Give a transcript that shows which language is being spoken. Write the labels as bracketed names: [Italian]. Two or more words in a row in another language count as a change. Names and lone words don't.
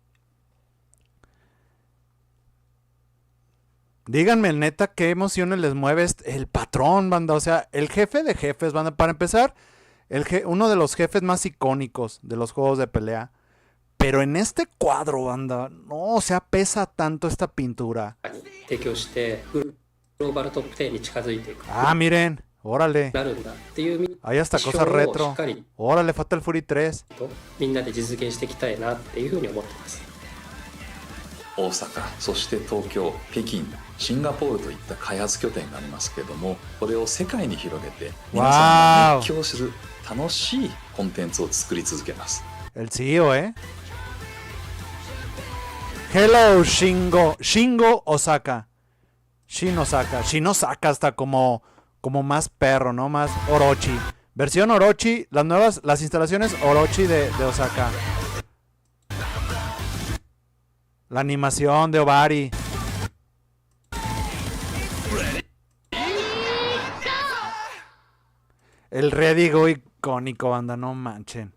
[Spanish] Díganme, neta, qué emociones les mueve el patrón, banda. O sea, el jefe de jefes, banda. Para empezar, uno de los jefes más icónicos de los juegos de pelea. Pero en este cuadro, banda, no, o sea, pesa tanto esta pintura. [Japanese] 提供してグローバルトップ10に近づいていく [Spanish] Ah, miren, órale. [Japanese] なるんだっていう [Spanish] Hay hasta [Japanese] 目標 [Spanish] cosas [Japanese] をし [Spanish] retro. [Japanese] っかり [Spanish] Órale, Fatal Fury 3. [Japanese] とみんなで実現していきたいなっていうふうに思ってます。大阪、そして東京、北京、シンガポールといった開発拠点がありますけども、これを世界に広げて皆さんが熱狂する楽しいコンテンツを作り続けます。 [Spanish] El CEO, Hello, Shingo Osaka. Shin Osaka. Shin Osaka hasta como más perro, ¿no? Más Orochi. Versión Orochi, las instalaciones Orochi de Osaka. La animación de Obari. El [English] Ready Go [Spanish] icónico, banda, no manchen.